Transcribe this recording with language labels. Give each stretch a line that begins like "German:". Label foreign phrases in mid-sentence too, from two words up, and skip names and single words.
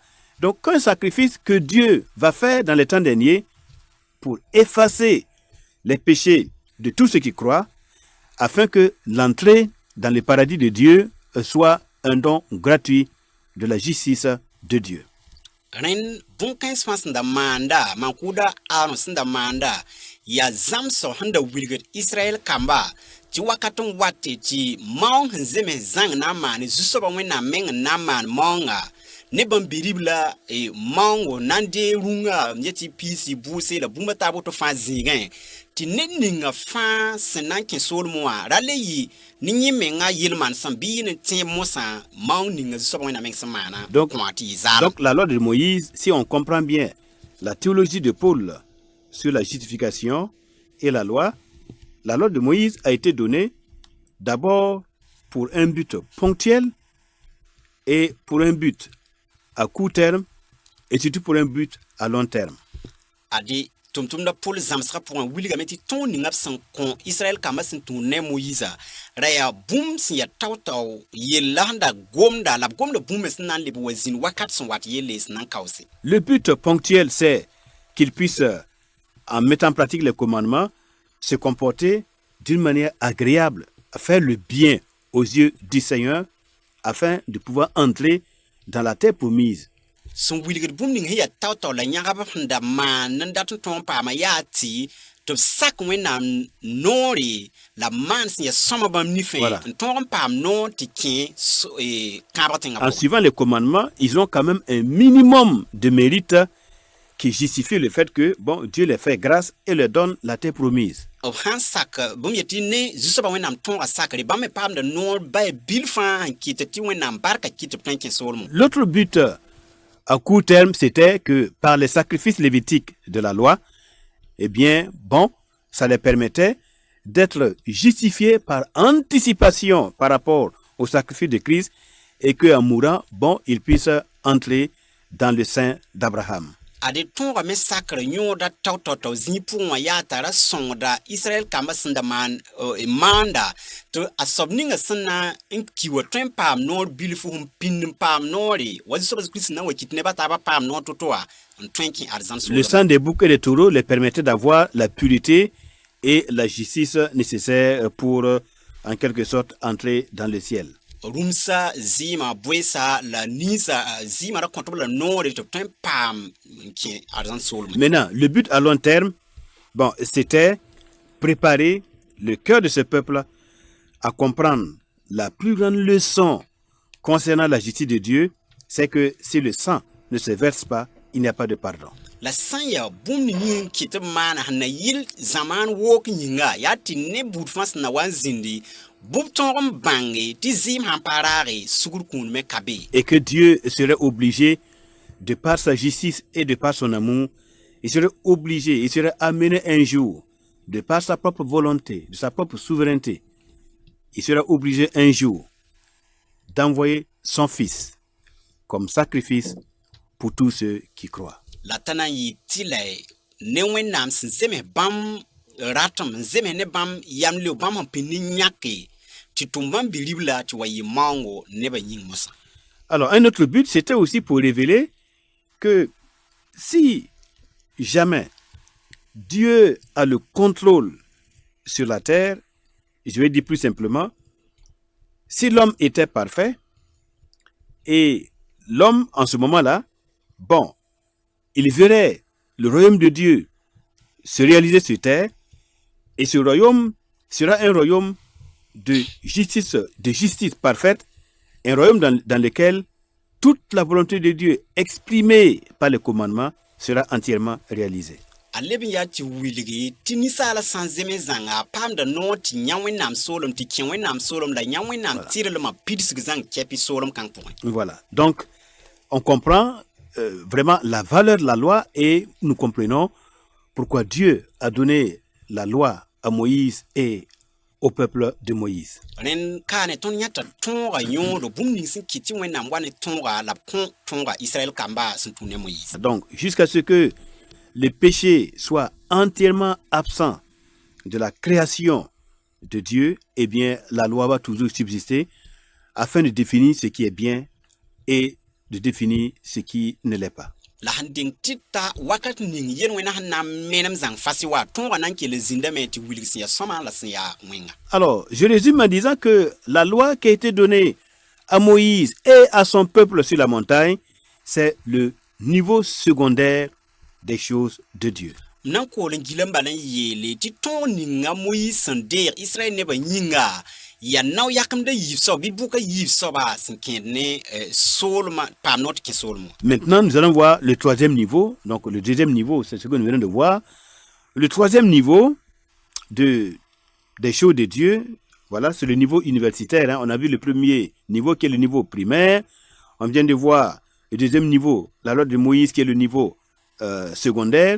French: Donc un sacrifice que Dieu va faire dans les temps derniers pour effacer les péchés de tous ceux qui croient, afin que l'entrée dans le paradis de Dieu soit un don gratuit de la justice de Dieu.
Mossi: Ren bõn-kãens fãa sẽn da maanda maan-kʋʋda Aaron sẽn da maanda yaa zãmsg sẽn da wilgd Israɛl kamba tɩ wakat n wate tɩ maoong sẽn zems zãng na n maane zu-soabã wẽnnaam meng n na n maan maoonga ne bãmb be rib la maoongo na n dee rũngã m yetɩ piisi buuse la bũmba taab woto fãa zĩigẽ tɩ ned ninga fãa sẽn na n kẽ soolem wã ra le yɩ ne yẽ menga yel-maan sẽn bɩ yɩ ne tẽeb mosã maoong ninga zu-soabã wẽnnaam meng sẽn maana kõa tɩ yɩ zaalem.
French: Donc la loi de Moïse, si on comprend bien la théologie de Paul sur la justification et la loi de Moïse a été donnée d'abord pour un but ponctuel et pour un but à court terme et surtout pour un but à long terme.
Mossi: Adi tʋm-tʋmda Paul zãmsgã pʋgẽ wilgame tɩ tõog ninga b sẽn kõ Israɛl kambã sẽn tũud ne Moyiza ra yaa bũmb sẽn yaa tao-tao yella sẽn da gomda la b gomda bũmb sẽn na n leb wa zĩnd wakat sẽn wat yelle sẽn na n kaoose.
French: Le but ponctuel, c'est qu'il puisse, en mettant en pratique les commandements, se comporter d'une manière agréable, à faire le bien aux yeux du Seigneur, afin de pouvoir entrer dans la terre promise.
Mossi: Sẽn wilgd bũmb ning sẽn yaa tao-tao la yãgb sẽn da maan n dat n tõog n paama yaa tɩ tɩ b sak wẽnnaam noore la maan sẽn yaa sõma bãmb nifẽ n tõog n paam noor tɩ kẽ kãabg tẽngã.
French: En suivant les commandements, ils ont quand même un minimum de mérite qui justifie le fait que bon, Dieu les fait grâce et leur donne la terre promise.
Mossi: b sãn sak bũmb yetɩ ne zu-soabã wẽnnaam tõoga sakre bãmb me paamda noor ba bil fãa sẽn kɩt tɩ wẽnnaam barka kɩt b tõe n kẽ soolmõ.
French: L'autre but à court terme, c'était que par les sacrifices lévitiques de la loi, eh bien, bon, ça les permettait d'être justifiés par anticipation par rapport au sacrifice de Christ et qu'en mourant, bon, ils puissent entrer dans le sein d'Abraham.
Mossi: Ade tõoga me sakre yõoda tao-tao zĩig pʋgẽ wã yaa tara sõngda Israɛl kambã sẽn da maanda tɩ a soab ninga sẽn na n ki wa tõe n paam noor bilf sẽn pind n paam noore wa zu-soabã Kirist na n wa kɩt nebã taabã paam noor to-toa n tõe n kẽ arzãn
French: Le sang des boucs et des taureaux les permettait d'avoir la pureté et la justice nécessaires pour, en quelque sorte, entrer dans le ciel.
Mossi: Rumsa zima boesa la nisa zima ra kontrol la noore tɩ b tõe n paam n kẽ arzãn soolmẽ.
French: Maintenant, le but à long terme, bon, c'était préparer le cœur de ce peuple à comprendre la plus grande leçon concernant la justice de Dieu, c'est que si le sang ne se verse pas, il n'y a pas de pardon.
Mossi: La sã n yaa bũmb ning kɩ tɩ b maana sẽn na yɩl zãmaan wook yĩnga yaa tɩ ne buud fãa sẽn na wa n zĩndi bũmb tõog n bãnge tɩ zɩɩm sãn pa raage sugr kũudmẽ ka be.
French: Et que Dieu serait obligé, de par sa justice et de par son amour, il serait obligé, il serait amené un jour, de par sa propre volonté, de sa propre souveraineté, il serait obligé un jour d'envoyer son Fils comme sacrifice pour tous ceux qui croient.
Mossi: La t'a na n yɩ tɩ la ne wẽnnaam sẽn zems bãmb ratem n zems ne bãmb yam leo bãmb sẽn pĩnd n yãke tɩ tʋm bãmb bi-ribla tɩ wa yɩ maoongo nebã yĩng mosã.
French: Alors, un autre but, c'était aussi pour révéler que si jamais Dieu a le contrôle sur la terre, je vais dire plus simplement, si l'homme était parfait, et l'homme, en ce moment-là, bon, il verrait le royaume de Dieu se réaliser sur terre, et ce royaume sera un royaume de justice parfaite, un royaume dans lequel toute la volonté de Dieu exprimée par le commandement sera entièrement réalisée.
Mossi: A leb n yaa tɩ wilgi tɩ ninsaala sã n zems zãnga a paamda noor tɩ yã wẽnnaam soolem tɩ kẽ wẽnnaam soolem la yã wẽnnaam tɩrlmã pidsg zãng kɛpɩ soolem kãng pʋgẽ.
French: Voilà. Donc, on comprend vraiment la valeur de la loi et nous comprenons pourquoi Dieu a donné la loi à Moïse et au peuple de Moïse.
Mossi: Rẽnd kaane tõnd yãta tõoga yõodo bũmb ning sẽn kɩt tɩ wẽnnaam wa ne tõoga la b kõ tõoga Israël kambã sẽn tũ ne Moïse.
French: Donc, jusqu'à ce que le péché soit entièrement absent de la création de Dieu, eh bien, la loi va toujours subsister afin de définir ce qui est bien et de définir ce qui ne l'est pas.
Mossi: La sẽn deng tɩ ta wakat ning yel wẽna sẽn na n menem zãng fasɩ wa tõoga na n kell zĩndame tɩ wilg sẽn yaa sõma la sẽn yaa wẽnga.
French: Alors, je résume en disant que la loi qui a été donnée à Moïse et à son peuple sur la montagne, c'est le niveau secondaire des choses de Dieu.
Mossi: Nan kool n gila n bala n yeele tɩ tõog ninga Moïse sẽn deeg Israɛl nebã yĩnga yaa nao yakemda yiib soab bɩ bʋka yiib soaba sẽn kẽed ne soolmã paam noor tɩ kẽ soolmã.
French: Maintenant, nous allons voir le troisième niveau. Donc, le deuxième niveau, c'est ce que nous venons de voir. Le troisième niveau des choses de Dieu, voilà, c'est le niveau universitaire. Hein. On a vu le premier niveau qui est le niveau primaire. On vient de voir le deuxième niveau, la loi de Moïse qui est le niveau secondaire.